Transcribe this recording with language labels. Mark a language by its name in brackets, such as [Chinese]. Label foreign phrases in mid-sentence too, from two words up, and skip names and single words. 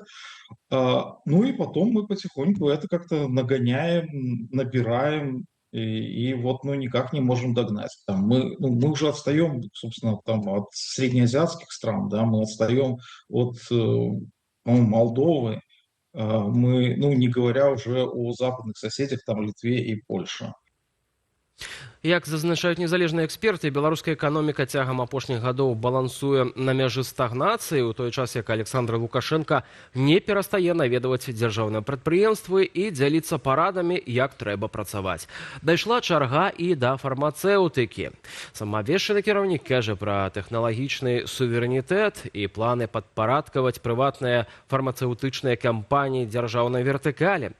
[Russian] Ну и потом мы потихоньку это как-то нагоняем, набираем, и вот ну, никак не можем догнать. Там мы уже отстаем, собственно, там, от среднеазиатских стран, да, мы отстаем от Молдовы, мы, ну, не говоря уже о западных соседях, там, Литве и Польше. [Belarusian] Як зазначаюць незалежныя эксперты, беларуская эканоміка цягам апошніх гадоў балансуе на мяжы стагнацыі, у той час, як Александр Лукашенко не перастае наведваць дзяржаўныя прадпрыемствы і дзяліцца парадамі, як трэба працаваць. Дайшла чарга і да фармацэўтыкі. Самаабвешчаны кіраўнік кажа пра тэхналагічны суверэнітэт і планы падпарадкаваць прыватныя фармацэўтычныя кампаніі дзяржаўнай вертыкалі.